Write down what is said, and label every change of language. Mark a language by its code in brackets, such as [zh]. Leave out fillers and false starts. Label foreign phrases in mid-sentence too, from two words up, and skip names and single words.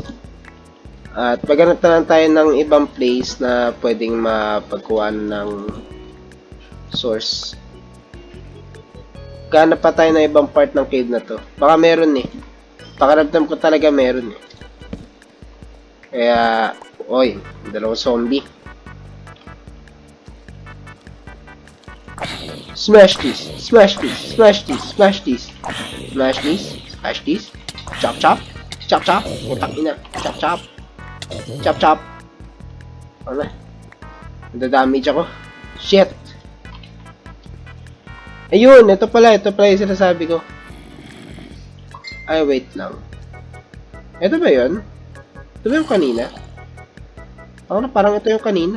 [tl] At maghanap na lang tayo ng ibang place na pwedeng mapagkuhan ng source. Ganap pa tayo ng ibang part ng cave na to. Baka meron eh. Pakiramdam ko talaga meron eh. Kaya, oy, dalawang zombie. [en] Smash this, smash this, smash this, smash this, smash this, smash this, chop chop, chop chop, [tl] utang ina, [en] chop chop, chop chop. [tl] Ano na? Nadadamage ako. Shit. Ayun, ito pala yung sinasabi ko. Ay, wait lang. Ito ba yun? Ito ba yung kanina? Ako na, parang ito yung kanina.